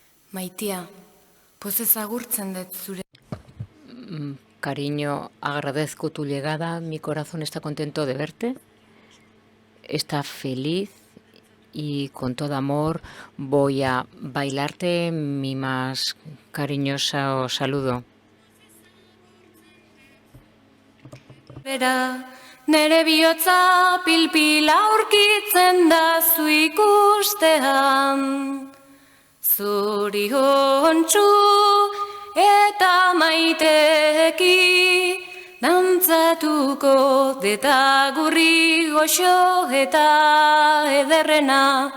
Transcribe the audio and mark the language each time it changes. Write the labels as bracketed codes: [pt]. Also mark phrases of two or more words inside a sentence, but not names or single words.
[eu] Maitia, pozez agurtzen dut zure. [es] Cariño, agradezco tu llegada. Mi corazón está contento de verte. Está feliz y con todo amor voy a bailarte mi más cariñoso saludo. [eu] Nere bihotza pilpila aurkitzen da zu ikustean. Zoriontsu eta maiteki dantzatuko deta gurri goxo eta ederrena.